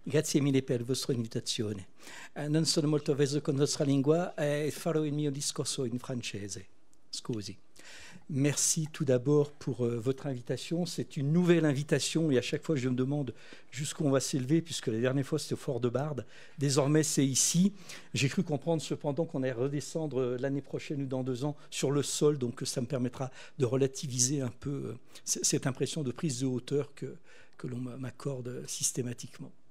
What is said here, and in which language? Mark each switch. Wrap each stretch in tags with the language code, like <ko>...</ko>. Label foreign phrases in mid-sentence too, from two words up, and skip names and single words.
<it>Grazie mille per la vostra invitazione. Non sono molto avvezzo con la vostra lingua e farò il mio discorso in francese. Scusi.</it> <fr>Merci tout d'abord pour votre invitation. C'est une nouvelle invitation et à chaque fois je me demande jusqu'où on va s'élever puisque la dernière fois c'était au Fort de Barde. Désormais c'est ici. J'ai cru comprendre cependant qu'on allait redescendre l'année prochaine ou dans 2 ans sur le sol, donc ça me permettra de relativiser un peu cette impression de prise de hauteur que l'on m'accorde systématiquement.</fr>